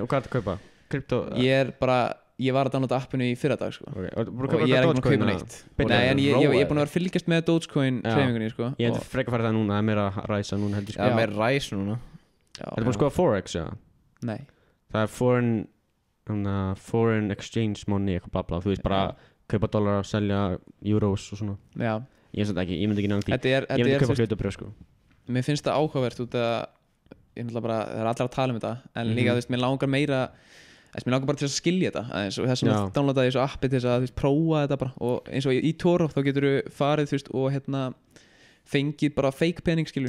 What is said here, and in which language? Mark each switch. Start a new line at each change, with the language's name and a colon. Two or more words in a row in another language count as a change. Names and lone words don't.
Icelandic: Ok, og hvað er þetta að kaupa? Krypto? Ég var að downloada appinu í fyrradag sko. Og ég er ekki að kaupa neitt. Nei, en ég er búin að vera fylgjast með Dogecoin hreyfingunni sko. Ég hef frekar farið það núna, það er meira að ræsa núna heldur sko. Já, meira ræs núna. Þetta er búin að skoða Forex, já? Nei. Það er
English: foreign exchange money,
Icelandic: eitthvað bla bla, þú veist bara kaupa dollara, selja euros og svona. Já. Ég myndi ekki náttúrulega því. Ég myndi kaupa hlutabréf sko. Mér finnst það áhugavert út að ég myndi bara, það er allir að tala um þetta, en líka þú veist, mér langar meira, mér langar bara til að skilja þetta aðeins og þess að downloada þessu appi til þess að þú veist, prófa þetta bara og eins og í Toro þá getur þú farið þú veist og hérna fengið bara fake pening skilur.